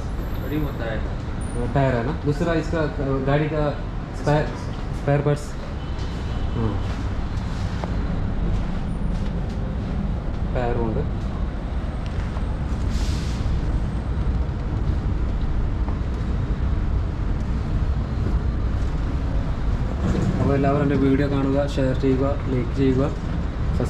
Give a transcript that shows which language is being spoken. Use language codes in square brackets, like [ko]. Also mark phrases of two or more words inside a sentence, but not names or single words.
[hi] रिम होता है, टायर है ना? दूसरा इसका गाड़ी का [en] spare parts. [hi] हाँ, [ml] ടയറും ഉണ്ട്. അപ്പോൾ എല്ലാവരും എൻ്റെ വീഡിയോ കാണുക, ഷെയർ ചെയ്യുക, ലൈക്ക് ചെയ്യുക, സബ്സ്ക്രൈബ് ചെയ്യുക.